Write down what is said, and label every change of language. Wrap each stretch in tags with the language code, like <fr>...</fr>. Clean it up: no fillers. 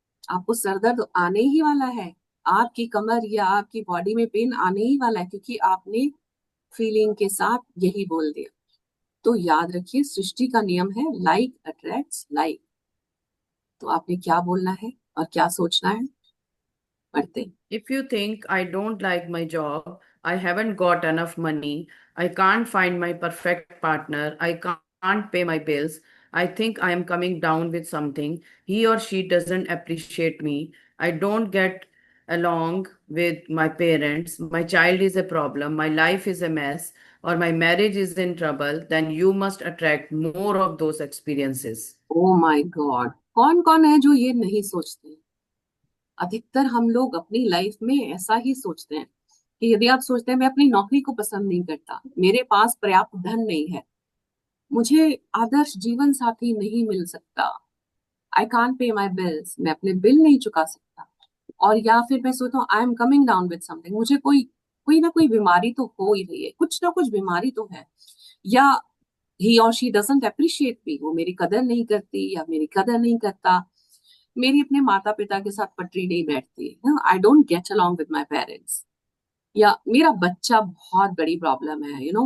<hi>आपको सर दर्द आने ही वाला है, आपकी कमर या आपकी बॉडी में पेन आने ही वाला है, क्योंकि आपने फीलिंग के साथ यही बोल दिया। तो याद रखिए, सृष्टि का नियम है</hi> <en>Like attracts like.</en> <hi>तो आपने क्या बोलना है और क्या सोचना है, पढ़ते हैं।</hi> <en>If you think I don't like my job, I haven't got enough money, I can't find my perfect partner, I can't pay my bills, I think I am coming down with something, he or she doesn't appreciate me, I don't get along with my parents, my child is a problem, my life is a mess, or my marriage is in trouble, then you must attract more of those experiences.</en> <hi>Oh my God, कौन कौन है जो ये नहीं सोचते? अधिकतर हम लोग अपनी लाइफ में ऐसा ही सोचते हैं कि यदि आप सोचते हैं मैं अपनी नौकरी को पसंद नहीं करता, मेरे पास पर्याप्त धन नहीं है, मुझे आदर्श जीवन साथी नहीं मिल सकता,</hi> <en>I can't pay my bills,</en> <hi>मैं अपने बिल नहीं चुका सकता, और या फिर मैं सोचता हूँ</hi> <en>I am coming down with something,</en> <hi>मुझे कोई कोई ना कोई बीमारी तो हो ही रही है, कुछ ना कुछ बीमारी तो है, या</hi> <en>ही और she doesn't appreciate me,</en> <hi>वो मेरी कदर नहीं करती या मेरी कदर नहीं करता, मेरी अपने माता पिता के साथ पटरी नहीं बैठती,</hi> <en>I don't get along with my parents,</en> <hi>या मेरा बच्चा बहुत बड़ी प्रॉब्लम है,</hi>